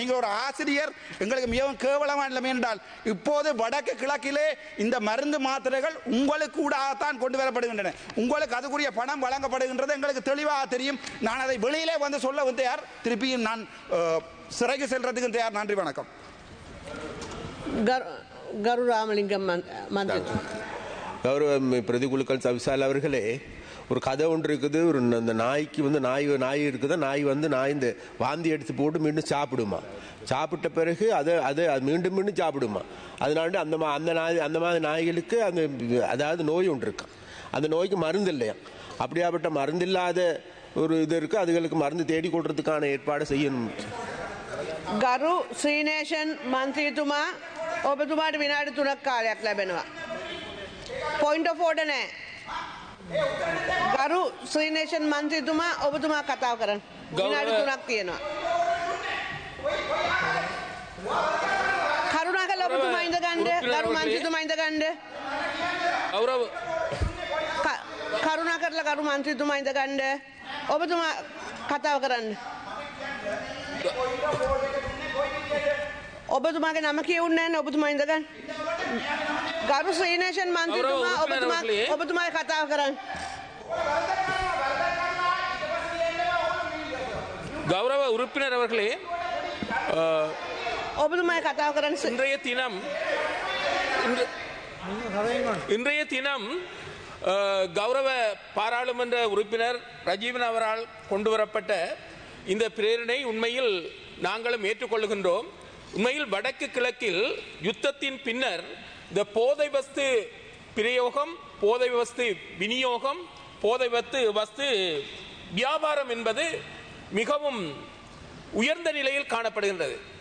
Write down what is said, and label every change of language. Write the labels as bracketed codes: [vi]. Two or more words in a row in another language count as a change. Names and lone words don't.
[ta] நீங்கள் ஒரு ஆசிரியர், எங்களுக்கு மிகவும் கேவலமான நிலைமை என்றால் இப்போது வடக்கு கிழக்கிலே இந்த மருந்து மாத்திரைகள் உங்களுக்கு கூடத்தான் கொண்டு வரப்படுகின்றன. உங்களுக்கு அதுக்குரிய பணம் வழங்கப்படுகின்றது, எங்களுக்கு தெளிவாக தெரியும். நான் அதை வெளியிலே வந்து சொல்ல தயார், திருப்பியும் நான் சிறைக்கு செல்றதுக்கு தயார். நன்றி, வணக்கம். [si] ගරු රාමලිංගම් මන්ත්‍රී [ta] கௌரவ பிரதிகுழுக்கள் சவிசால் அவர்களே, ஒரு கதை ஒன்று இருக்குது. ஒரு அந்த நாய்க்கு வந்து நாய் இருக்குது. நாய் வந்து இந்த வாந்தி எடுத்து போட்டு மீண்டும் சாப்பிடுமா. சாப்பிட்ட பிறகு அதை மீண்டும் மீண்டும் சாப்பிடுமா. அதனால அந்த மாதிரி நாய்களுக்கு அதாவது நோய் ஒன்று இருக்கு. அந்த நோய்க்கு மருந்து இல்லையா. அப்படியாப்பட்ட மருந்து இல்லாத ஒரு இது இருக்கு. அதுகளுக்கு மருந்து தேடி கொடுறதுக்கான ஏற்பாடு செய்யணும். [si] ගරු ශ්‍රීනේෂන් මන්ත්‍රීතුමා ඔබතුමාට විනාඩි 3ක් කාලයක් ලැබෙනවා. [en] point of order නැහැ. [si] ගරු ශ්‍රීනේෂන් මන්ත්‍රීතුමා ඔබතුමා කතාව කරන්න. විනාඩි 3ක් තියෙනවා. කරුණාකරලා ඔබතුමා ඉඳ ගන්න. ගරු මන්ත්‍රීතුමා ඉඳ ගන්න. කරුණාකරලා ගරු මන්ත්‍රීතුමා ඉඳ ගන්න. ඔබතුමා කතාව කරන්න. ඔබතුමාගේ නම කියවුන්නේ නැහැ. ඔබතුමා ඉඳ ගන්න. ගරු ශ්‍රීනේෂන් මන්ත්‍රීතුමා ඔබතුමාගේ කතාව කරන්න. [ta] கௌரவ உறுப்பினர் அவர்களே, [si] ඔබතුමාගේ කතාව කරන්න. [ta] இன்றைய தினம் கௌரவ பாராளுமன்ற உறுப்பினர் ரஜீவன் அவரால் கொண்டு வரப்பட்ட இந்த பிரேரணை உண்மையில் நாங்களும் ஏற்றுக்கொள்ளுகின்றோம். உண்மையில் வடக்கு கிழக்கில் யுத்தத்தின் பின்னர் இந்த போதை வஸ்து பிரயோகம், போதை வஸ்து விநியோகம், போதை வஸ்து வியாபாரம் என்பது மிகவும் உயர்ந்த நிலையில் காணப்படுகின்றது.